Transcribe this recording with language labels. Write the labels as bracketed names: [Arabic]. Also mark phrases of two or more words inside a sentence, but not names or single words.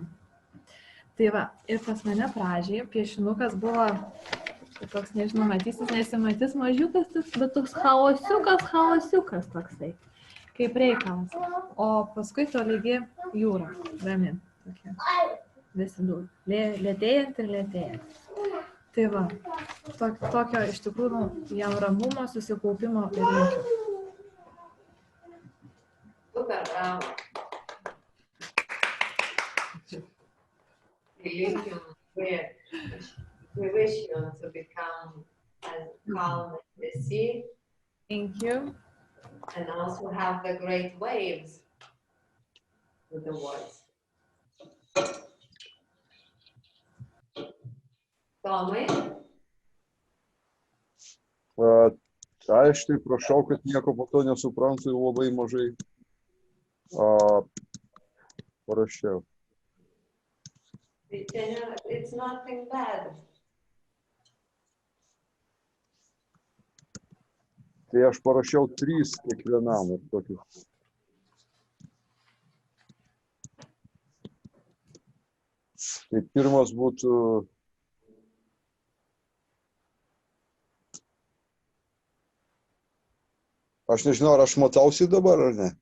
[Lithuanian] Tai va, ir pas mane pradžiai piešinukas buvo toks, nežinau, matysis, nesimatys mažiukas, bet toks chaosiukas toksai, kaip reikalas. O paskui tolygi jūra, rami, tokia, visi daug, lėtėjant ir lėtėjant. Tai va, tokio iš tikrųjų jam ramumo, susikaupimo ir linkiu. Super, bravo. [English] We wish you to become as calm as the sea. Thank you. And also have the great waves with the words. [Lithuanian] Tomai? Aš tai prašau, kad nieko po to nesuprantu, labai mažai parašiau. [English] It's nothing bad. [Lithuanian] Tai aš parašiau 3 kiekvienam. Tai pirmas būtų aš nežinau, ar aš matausi dabar ar ne.